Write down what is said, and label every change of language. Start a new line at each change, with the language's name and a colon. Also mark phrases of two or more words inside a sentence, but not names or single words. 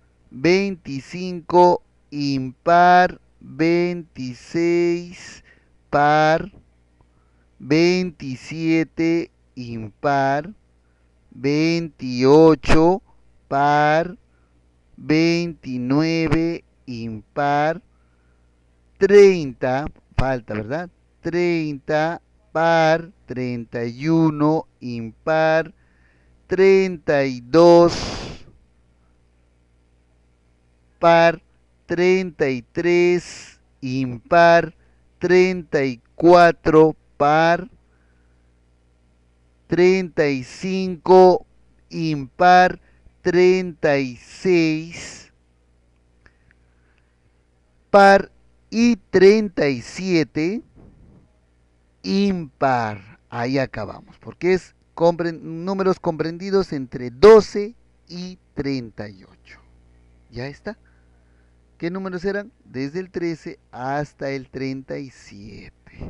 Spanish: 25, impar. 26, par. 27, impar. 28, par. 29, impar. 30, falta, ¿verdad? 30, par. 31, impar. 32, par. 33, impar. 34, par. 35, impar. 36, par. Y 37, impar. Ahí acabamos, porque es números comprendidos entre 12 y 38. ¿Ya está? ¿Qué números eran? Desde el 13 hasta el 37.